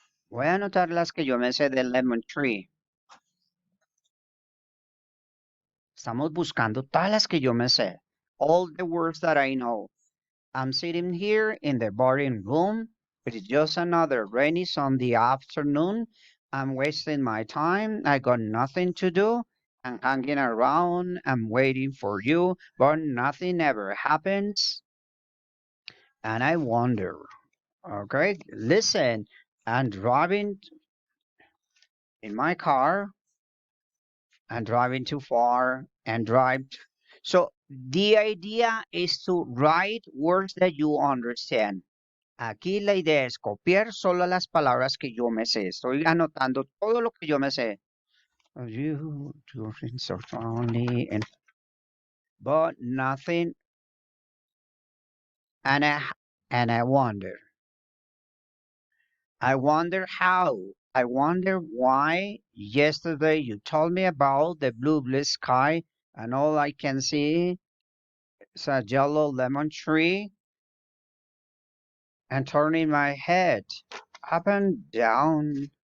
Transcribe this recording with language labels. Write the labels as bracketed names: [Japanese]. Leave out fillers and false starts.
[Spanish] Voy a anotar las que yo me sé de lemon tree. Estamos buscando todas las que yo me sé. [English] All the words that I know. I'm sitting here in the boring room. It is just another rainy Sunday afternoon. I'm wasting my time. I got nothing to do. I'm hanging around. I'm waiting for you, but nothing ever happens. And I wonder, okay, listen, I'm driving in my car and driving too far and drive. So the idea is to write words that you understand. [Spanish] Aquí la idea es copiar solo las palabras que yo me sé. Estoy anotando todo lo que yo me sé. [English] You doing so funny and but nothing and And I wonder how. I wonder why yesterday you told me about the blue sky, and all I can see is a yellow lemon tree and turning my head up and down.